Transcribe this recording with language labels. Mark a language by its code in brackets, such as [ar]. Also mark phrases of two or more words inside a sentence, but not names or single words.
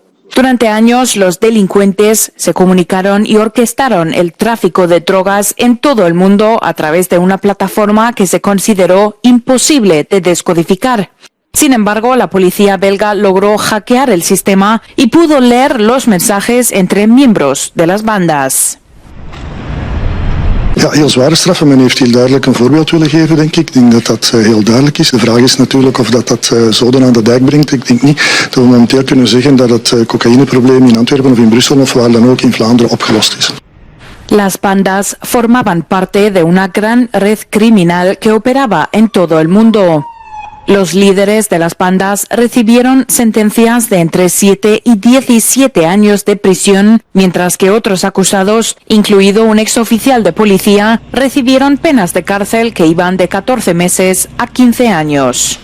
[es] Durante años, los delincuentes se comunicaron y orquestaron el tráfico de drogas en todo el mundo a través de una plataforma que se consideró imposible de descodificar. Sin embargo, la policía belga logró hackear el sistema y pudo leer los mensajes entre miembros de las bandas. [nl] Ja, heel zware straffen. Men heeft heel duidelijk een voorbeeld willen geven, denk ik. Ik denk dat dat heel duidelijk is. De vraag is natuurlijk of dat zoden aan de dijk brengt. Ik denk niet dat we momenteel kunnen zeggen dat het cocaïneprobleem in Antwerpen of in Brussel of waar dan ook in Vlaanderen opgelost is. [es] Las bandas formaban parte de una gran red criminal que operaba en todo el mundo. Los líderes de las bandas recibieron sentencias de entre 7 y 17 años de prisión, mientras que otros acusados, incluido un exoficial de policía, recibieron penas de cárcel que iban de 14 meses a 15 años.